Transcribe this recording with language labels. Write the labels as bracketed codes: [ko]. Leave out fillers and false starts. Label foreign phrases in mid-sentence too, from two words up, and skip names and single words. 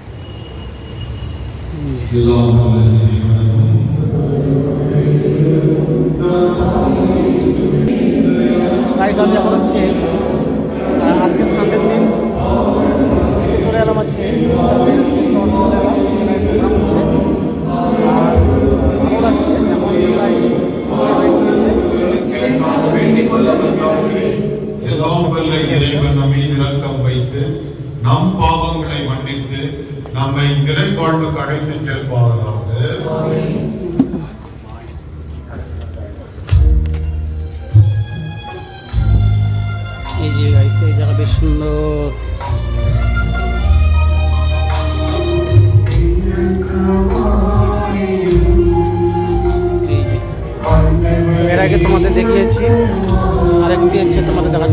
[bn] আমি এখন হচ্ছে আজকে সানডের দিন চলে এলাম হচ্ছে প্রোগ্রাম হচ্ছে, আর ভালো লাগছে। এখন প্রায় সময় হয়ে গিয়েছে। [ta] நம் பாவங்களை மன்னித்து நம்மை நிலைப்பாட்டுக்கு அழைத்து செல்வாராக. [bn] এই যে এই জায়গা বেশ সুন্দর। এর আগে তোমাদের দেখিয়েছি, আরেকটি হচ্ছে তোমাদের দেখাচ্ছি।